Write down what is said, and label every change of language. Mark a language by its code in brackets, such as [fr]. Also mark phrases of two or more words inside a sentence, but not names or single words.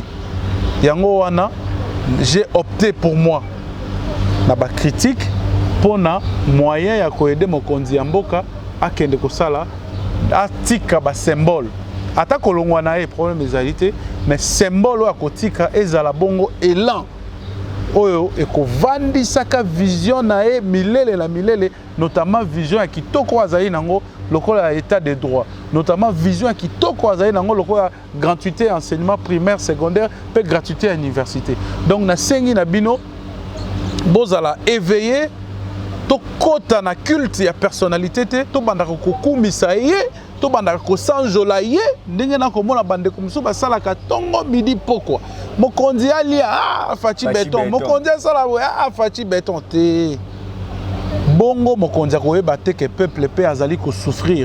[ln] Yango wana [fr] j'ai opté pour moi [ln] na ba critique pona moyen ya ko aider mokonzi ya mboka akende ko sala atika ba symbole. Ata kolongwa na problème ezalité [fr] mais symbole [ln] ya kotika ezala bongo élan. Oyo ekovandi saka vision na milele la milele, notamment vision ya kitoko azali nango lokola [fr] état de droit, [ln] notamment vision ya kitoko azali nango lokola [fr] gratuité enseignement primaire secondaire [ln] pe [fr] gratuité à université. [ln] Donc na sengi na bino bozala éveillé to kota na culte ya personnalité te to bandaka kokumisa ye to bandaka ko sanjola ye ndenge na komona bande komso basala ka tongo midi pokwa mokonzi ali Fachi béton mokonzi sala Fachi béton te bongo mokonzi koyeba te [fr] que peuple [ln] pe azali ko souffrir.